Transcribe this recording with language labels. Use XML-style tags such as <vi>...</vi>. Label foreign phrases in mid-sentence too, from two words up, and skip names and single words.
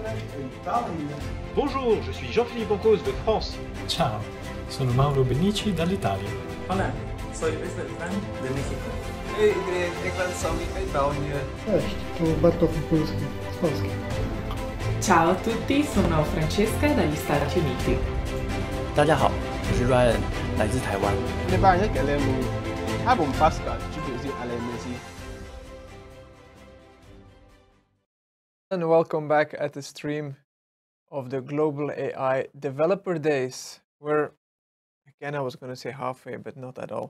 <fr>Bonjour, je suis Jean-Philippe Ancos de France.</fr> <it>Ciao, sono Mauro Benici dall'Italia.</it> <es>Hola, soy Luis Beltrán de México.</es> <nl>Hej, ik ben Sammy uit België.</nl> <pl>Cześć, tu Bartosz Polski z Polski.</pl> <it>Ciao a tutti, sono Francesca dagli Stati Uniti.</it> <zh>大家好，我是 Ryan，来自台湾。</zh> <en>And welcome back at the stream of the Global AI Developer Days. We're, again, I was going to say halfway, but not at all.</en>